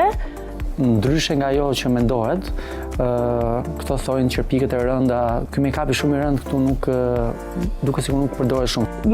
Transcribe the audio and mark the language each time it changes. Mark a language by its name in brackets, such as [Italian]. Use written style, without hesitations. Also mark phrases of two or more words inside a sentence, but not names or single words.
[Albanian] Ndryshe nga ajo që mendohet, këto thojnë që pikët e rënda, ky make-up i shumë i rënd këtu nuk duket sikur nuk përdoret shumë.